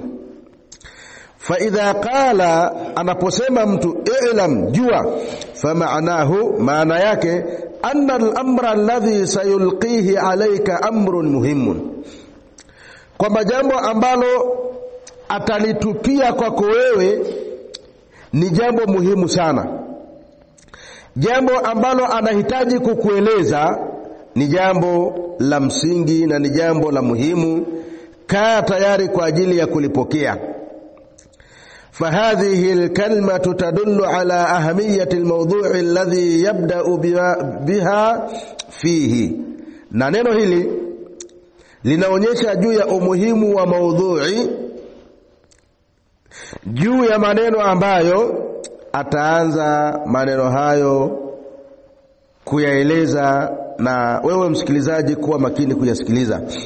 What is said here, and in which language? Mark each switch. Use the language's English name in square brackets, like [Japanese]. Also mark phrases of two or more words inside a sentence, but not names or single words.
[Arabic] فإذا قال, [Swahili] anaposema mtu i'lam, jua, [Arabic] فمعناه, [Swahili] maana yake [Arabic] أن الأمر الذي سيلقيه عليك أمر مهم, [Swahili] kwamba jambo ambalo atalitupia kwako wewe ni jambo muhimu sana. Jambo ambalo anahitaji kukueleza ni jambo la msingi na ni jambo la muhimu. Kaa tayari kwa ajili ya kulipokea. [Arabic] فهذه الكلمة تدل على أهمية الموضوع الذي يبدأ بها فيه. [Swahili] na neno hili linaonyesha juu ya umuhimu wa maudhui, juu ya maneno ambayo ataanza maneno hayo kuyaeleza, na wewe msikilizaji kuwa makini kuyasikiliza.